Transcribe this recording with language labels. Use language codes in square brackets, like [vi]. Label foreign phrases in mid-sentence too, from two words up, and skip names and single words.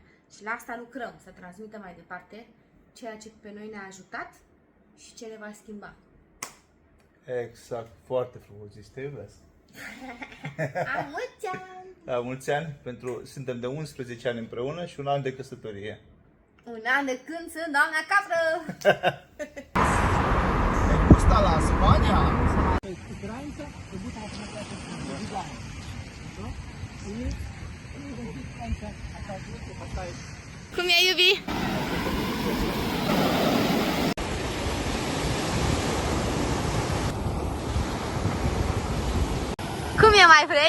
[ro] Și la asta lucrăm, să transmitem mai departe ceea ce pe noi ne-a ajutat și ce ne va schimba. Exact, foarte frumos zis, te iubesc. La mulți ani! La mulți ani, suntem de 11 ani împreună și un an de căsătorie. Un an de când sunt doamna capră! [es] Me gusta la Spania! [ro] Cum e, iubi? Cum e, mai vrei?